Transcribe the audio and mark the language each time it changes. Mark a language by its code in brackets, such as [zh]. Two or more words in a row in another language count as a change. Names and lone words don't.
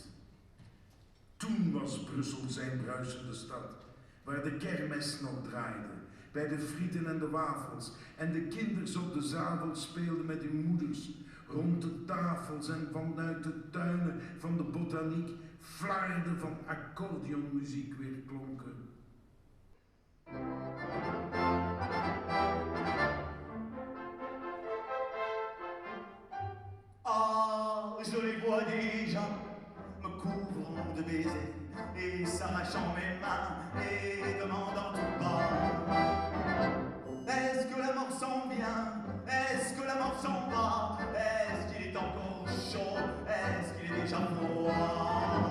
[nl] Toen was Brussel zijn bruisende stad, waar de kermis nog draaide, bij de frieten en de wafels, en de kinders op de zadel speelden met hun moeders, rond de tafels en vanuit de tuinen van de botaniek flarden van accordeonmuziek weer klonken. [fr] Ah, je les vois déjà, me couvrant de baisers et s'arrachant mes mains et demandant tout bas: est-ce que la mort s'en vient? Est-ce que la mort s'en va? Est-ce qu'il est encore chaud? Est-ce qu'il est déjà froid?